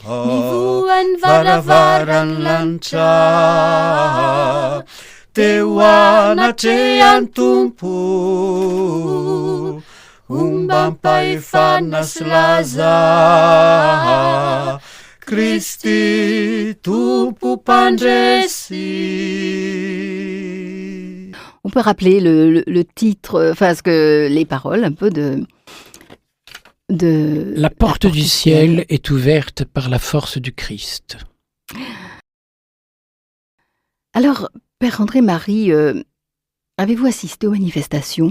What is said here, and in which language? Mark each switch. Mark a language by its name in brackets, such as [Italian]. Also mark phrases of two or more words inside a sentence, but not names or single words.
[Malagasy] varavaran lanitra, teo anatrehan tompo, mba mpahefanas laza, Kristy tompo mpandresy. [French] On peut rappeler le titre, les paroles un peu de La porte du ciel est ouverte par la force du Christ. Alors, Père André-Marie, avez-vous assisté aux manifestations?